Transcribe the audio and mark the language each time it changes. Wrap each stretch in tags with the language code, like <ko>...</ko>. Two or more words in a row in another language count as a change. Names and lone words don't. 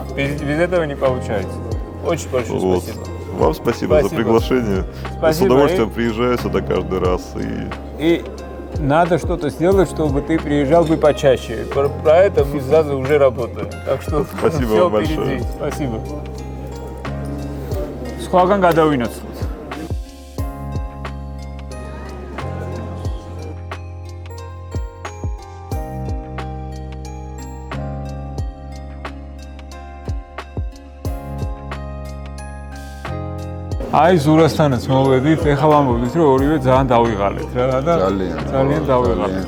<ru>Без этого не получается. Очень большое спасибо. Вам спасибо за приглашение. Спасибо. С удовольствием приезжаю сюда каждый раз. И надо что-то сделать, чтобы ты приезжал бы почаще. Про это мы сразу уже работаем. Так что спасибо все вам большое. Спасибо.</ru> <ka>Სხვაგან გადავინაცვლოთ. აი ზურასთანაც მოვედით, ეხლა ვამბობთ, რომ ორივე ძალიან დავიღალეთ რა და ძალიან დავიღალეთ.</ka>